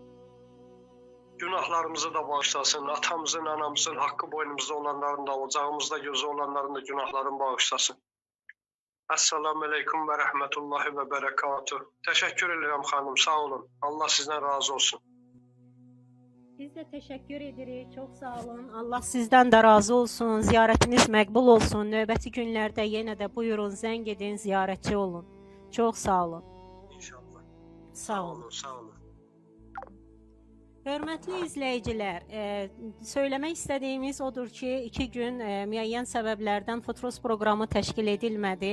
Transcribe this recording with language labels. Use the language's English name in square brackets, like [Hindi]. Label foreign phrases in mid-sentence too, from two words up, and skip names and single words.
[Azerbaijani] Günahlarımızı da bağışlasın, atamızın, anamızın haqqı boynumuzda olanların da, ocağımızda gözü olanların da günahlarını bağışlasın. [Arabic] السلام عليكم ورحمة الله وبركاته. [Azerbaijani] Təşəkkür edirəm xanım, sağ olun. Allah sizdən razı olsun. [Turkish] Biz de teşekkür ederiz. Çok sağ olun. Allah sizden de razı olsun. [Azerbaijani] Ziyaretiniz məqbul olsun. Növbəti günlərdə yenə də buyurun, zəng edin, ziyaretçi olun. [Turkish] Çok sağ olun. İnşallah. [Azerbaijani] Sağ olun. Sağ olun. Hörmətli izləyicilər, söyləmək istədiyimiz odur ki, 2 gün müəyyən səbəblərdən Futros proqramı təşkil edilmədi.